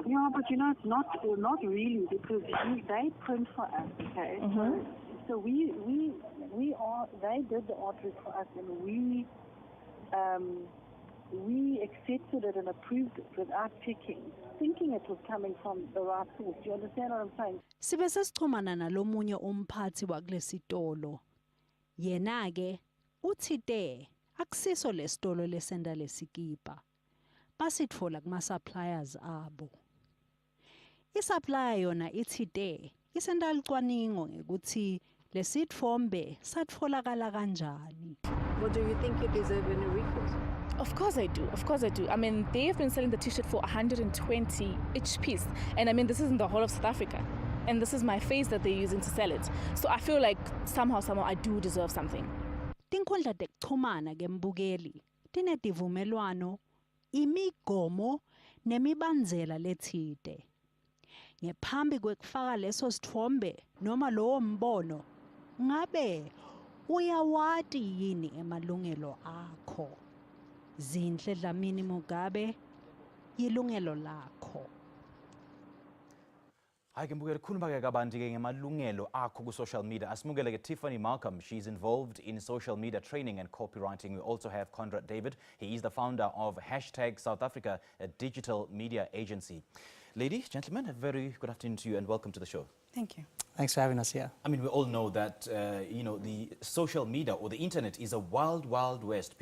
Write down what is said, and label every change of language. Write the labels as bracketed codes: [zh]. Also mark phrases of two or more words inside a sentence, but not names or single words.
[en] Yeah, but it's not really, because they print for us, okay? So they did the artwork for us, and we we accepted it and approved it without checking, thinking it was coming from the right source. Do you understand what I'm saying? [ss] Sibe sesichumana nalomunye umphathi wakulesitolo. Yena ke uthite akusiso lesitolo lesenda lesikipa. Basitfola kuma suppliers abo. Isupplier yona ithite isenda licwaningo ngekuthi lesithombe satfolakala kanjani. [en] Well, do you think you deserve any recourse? Of course I do. Of course I do. I mean, they've been selling the t-shirt for 120 each piece. And I mean, this is in the whole of South Africa. And this is my face that they're using to sell it. So I feel like somehow I do deserve something. [ss] Tinkhundla tekuchumana ke mbukeli tinetivumelwano, imigomo nemibandzela lethite. Ngephambi kwekufaka leso sithombe noma lowo mbono, ngabe uyawati yini emalungelo akho? Zinhle Dlamini Mugabe, yilungelo lakho. Hayi ke mbukeli khuluma ke kabanti ke ngemalungelo akho ku [en] social media. [ss] Asimukele ke Tiffany Malcolm. [en] She's involved in social media training and copywriting. We also have Conrad David. He is the founder of #SouthAfrica, a digital media agency. Ladies, gentlemen, a very good afternoon to you and welcome to the show. Thank you. Thanks for having us here. I mean, we all know that, the social media or the internet is a wild, wild west.